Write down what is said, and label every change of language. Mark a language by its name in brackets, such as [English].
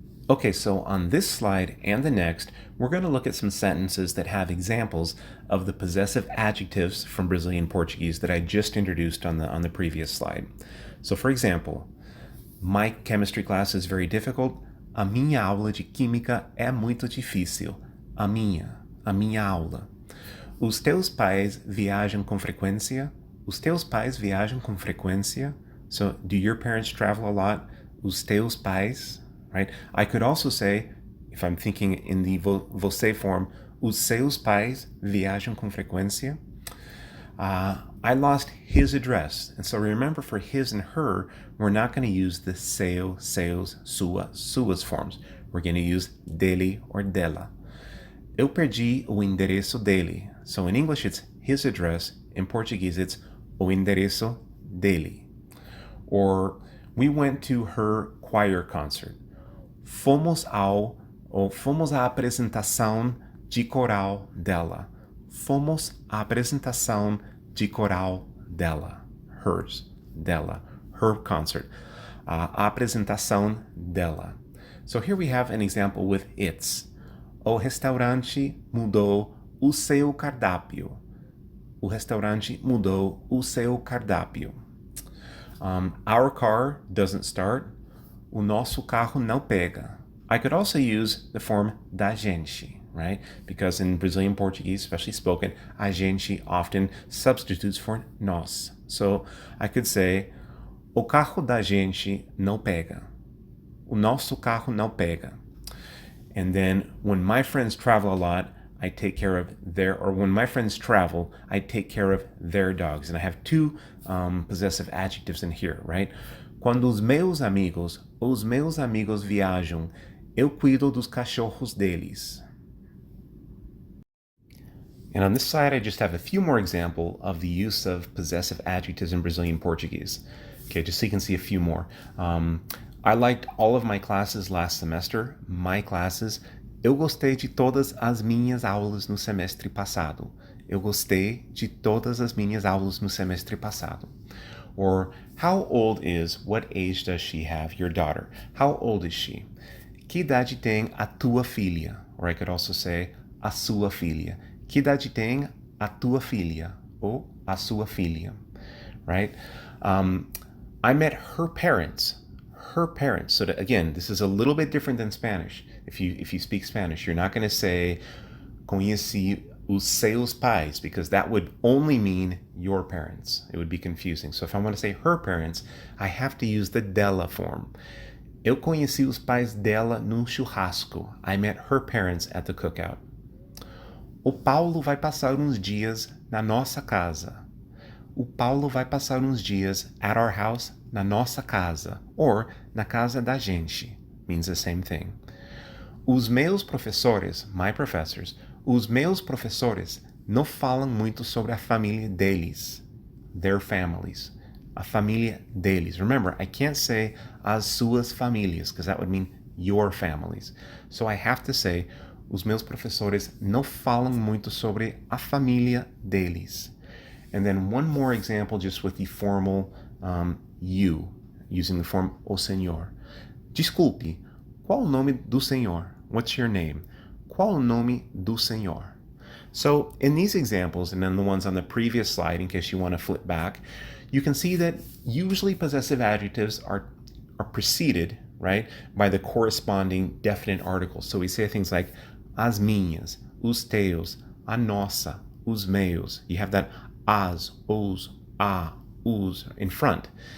[English] Okay, so on this slide and the next, we're going to look at some sentences that have examples of the possessive adjectives from Brazilian Portuguese that I just introduced on the previous slide. So for example, my chemistry class is very difficult. [Portuguese] A minha aula de química é muito difícil. A minha aula. Os teus pais viajam com frequência? Os teus pais viajam com frequência? [English] So, do your parents travel a lot? [Portuguese] Os teus pais, right? [English] I could also say, if I'm thinking in the você form, [Portuguese] os seus pais viajam com frequência? [English] I lost his address. And so remember, for his and her, we're not going to use the seu, seus, sua, suas forms. We're going to use dele or dela. [Portuguese] Eu perdi o endereço dele. [English] So in English, it's his address. In Portuguese, it's [Portuguese] o endereço dele. [English] Or we went to her choir concert. [Portuguese] Fomos à apresentação de coral dela. Fomos à apresentação de coral dela. [English] Hers, [Portuguese] dela, [English] her concert. [Portuguese] A apresentação dela. [English] So here we have an example with its. [Portuguese] O restaurante mudou o seu cardápio. O restaurante mudou o seu cardápio. [English] Our car doesn't start. [Portuguese] O nosso carro não pega. [English] I could also use the form da gente, right? Because in Brazilian Portuguese, especially spoken, a gente often substitutes for nós. So I could say, [Portuguese] o carro da gente não pega. O nosso carro não pega. [English] And then when my friends travel a lot, I take care of when my friends travel, I take care of their dogs. And I have two possessive adjectives in here, right? [Portuguese] Quando os meus amigos viajam, eu cuido dos cachorros deles. [English] And on this side, I just have a few more examples of the use of possessive adjectives in Brazilian Portuguese. Okay, just so you can see a few more. I liked all of my classes last semester. My classes. [Portuguese] Eu gostei de todas as minhas aulas no semestre passado. Eu gostei de todas as minhas aulas no semestre passado. [English] Or, how old is, what age does she have, your daughter? How old is she? [Portuguese] Que idade tem a tua filha? [English] Or I could also say, [Portuguese] a sua filha. Que idade tem a tua filha? Ou a sua filha, [English] right? I met her parents. Her parents. So again, this is a little bit different than Spanish. If you speak Spanish, you're not going to say, [Portuguese] conheci os seus pais, [English] because that would only mean your parents. It would be confusing. So if I want to say her parents, I have to use the dela form. [Portuguese] Eu conheci os pais dela no churrasco. [English] I met her parents at the cookout. [Portuguese] O Paulo vai passar uns dias na nossa casa. O Paulo vai passar uns dias [English] at our house, [Portuguese] na nossa casa, or na casa da gente. [English] Means the same thing. [Portuguese] Os meus professores, [English] my professors, [Portuguese] os meus professores não falam muito sobre a família deles, [English] their families, [Portuguese] a família deles. [English] Remember, I can't say as suas famílias, because that would mean your families. So I have to say, [Portuguese] os meus professores não falam muito sobre a família deles. [English] And then one more example just with the formal you, using the form o senhor. [Portuguese] Desculpe, qual o nome do senhor? [English] What's your name? [Portuguese] Qual o nome do senhor? [English] So in these examples, and then the ones on the previous slide, in case you want to flip back, you can see that usually possessive adjectives are preceded, right, by the corresponding definite articles. So we say things like as minhas, os teus, a nossa, os meus. You have that as, os, a, os in front.